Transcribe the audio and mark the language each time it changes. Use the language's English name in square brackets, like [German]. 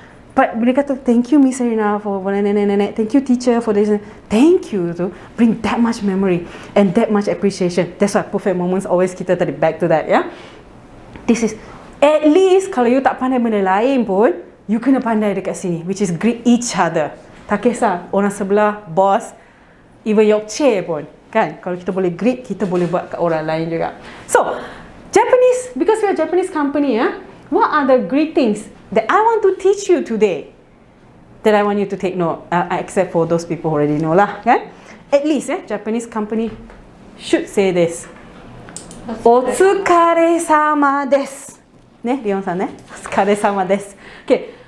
[English] But [Malay] bila kata [English] thank you Miss Erina for nenek, thank you teacher for this, thank you tu bring that much memory and that much appreciation. That's why perfect moments always [Malay] kita tadi [English] back to that, yeah. This is at least [Malay] kalau you tak pandai benda lain pun, you kena pandai dekat sini, [English] which is greet each other. [Malay] Tak kisah orang sebelah, boss, even your chair pun, kan? Kalau kita boleh greet, kita boleh buat kat orang lain juga. [English] So, Japanese, because we are a Japanese company, what are the greetings that I want to teach you today? That I want you to take note, except for those people who already know lah, kan? At least, Japanese company should say this. [Japanese] Otsukaresama desu. Rion-san, Otsukaresama desu. Okay.